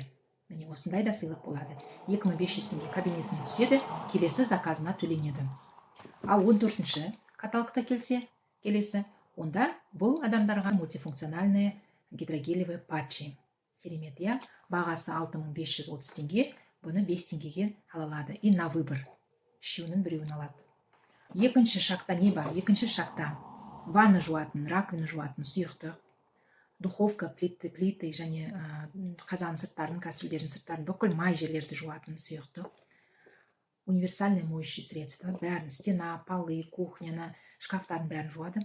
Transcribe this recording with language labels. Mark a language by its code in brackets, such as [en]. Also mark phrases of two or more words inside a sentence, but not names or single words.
[kk] Міне осындай да сыйлық болады. 2500 теңге кабинетіне түседі, келесі заказына төленеді. Ал 14-ші каталогта келесі, онда бұл адамдарға [ru] мультифункциональные гидрогелевые патчи. [kk] Керемет, бағасы 6530 теңге, бұны 5 теңгеге алалады. [ru] И на выбор. [kk] Үшеуінің біреуін алады. Екінші шагта не бар? Екінші шагта ванна жуатын, раковина жуатын сұйықтық, духовка, плиты және қазан сырттарын, кастрюльдердің сырттарын, бүкіл май жерлерді жуатын сұйықтық, [ru] универсальное моющее средство, [kk] бәрін, [ru] стена, полы, [kk] кухняны, шкафтарын бәрін жуады.